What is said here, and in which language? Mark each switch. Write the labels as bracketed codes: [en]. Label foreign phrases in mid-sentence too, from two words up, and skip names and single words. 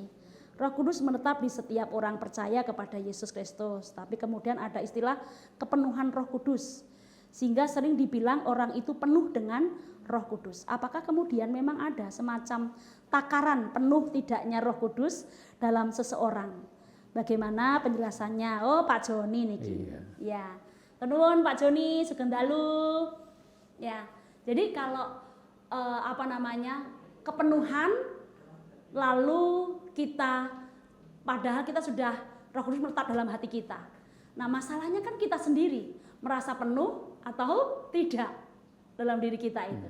[id] Roh Kudus menetap di setiap orang percaya kepada Yesus Kristus. Tapi kemudian ada istilah kepenuhan Roh Kudus. Sehingga sering dibilang orang itu penuh dengan Roh Kudus. Apakah kemudian memang ada semacam takaran penuh tidaknya Roh Kudus dalam seseorang? Bagaimana penjelasannya? Oh, Pak Joni niki. Iya. Ya. [jv] Nuwun Pak Joni sugeng dalu. [id] Ya. Jadi kalau kepenuhan lalu kita padahal kita sudah Roh Kudus menetap dalam hati kita. Nah, masalahnya kan kita sendiri merasa penuh atau tidak dalam diri kita itu.